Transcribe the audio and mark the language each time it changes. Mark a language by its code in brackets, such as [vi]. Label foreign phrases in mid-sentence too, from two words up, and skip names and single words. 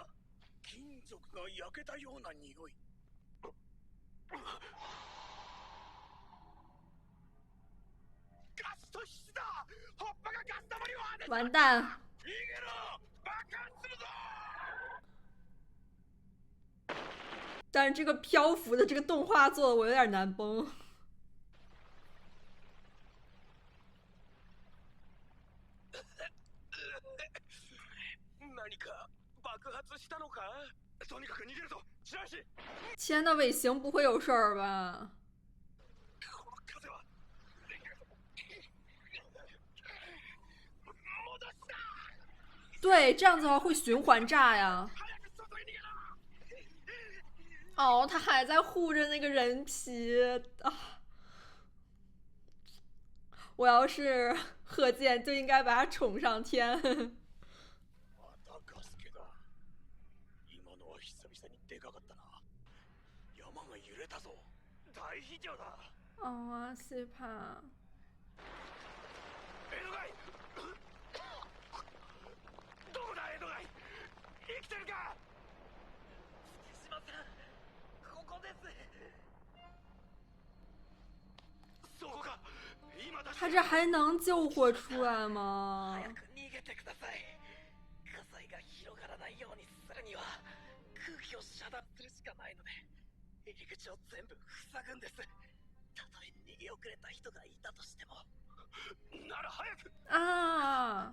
[ja] 金属が焼けたような匂い。ガス突出だ。葉っぱがガス玉に割れた。 [zh] 完蛋！ [ja] 逃げろ！爆発するぞ！ [zh] 但是这个漂浮的这个动画做的我有点难崩。 [ja] 何か爆発したのか？とにかく逃げるぞ。白石。 [zh] 天呐，尾行不会有事儿吧？ [ja] この風は。戻した。 [zh] 对，这样子的话会循环炸呀。 [ja] 早く外へ逃げろ！ [zh] 哦，他还在护着那个人皮啊！我要是贺建，就应该把他宠上天。 [ja] またガスケだ。今のは久々にでかかったな。山が揺れたぞ。大非常だ。 [zh] 哦，害怕。 [ja] 江戸貝。どこだ江戸貝。生きてるか？月島さん、ここです。そこか。今だ。 [zh] 他这还能救活出来吗？ [ja] 早く逃げてください。火災が広がらないようにするには空気を遮断するしかないので、入り口を全部塞ぐんです。たとえ逃げ遅れた人がいたとしても。なら早く。啊！